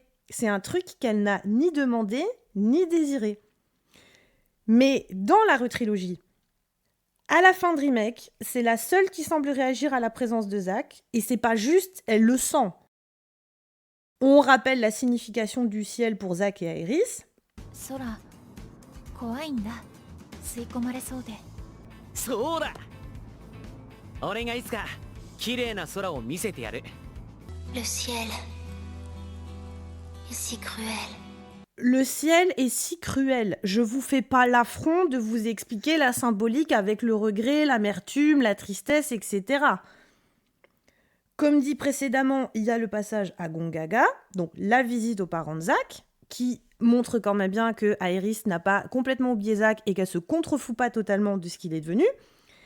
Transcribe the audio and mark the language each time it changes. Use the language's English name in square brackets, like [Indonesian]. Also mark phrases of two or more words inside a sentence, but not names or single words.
[French] C'est un truc qu'elle n'a ni demandé, ni désiré. Mais dans la retrilogie, à la fin de Remake, c'est la seule qui semble réagir à la présence de Zach, et c'est pas juste, elle le sent. On rappelle la signification du ciel pour Zach et Aerys. [Japanese] 空、怖いんだ。吸い込まれそうで。そうだ。俺がいつか綺麗な空を見せてやる。 [French] Le ciel est si cruel. Le ciel est si cruel. Je vous fais pas l'affront de vous expliquer la symbolique avec le regret, l'amertume, la tristesse, etc. Comme dit précédemment, il y a le passage à Gongaga, donc la visite aux parents de Zach, qui montre quand même bien que Aerys n'a pas complètement oublié Zach et qu'elle se contrefout pas totalement de ce qu'il est devenu.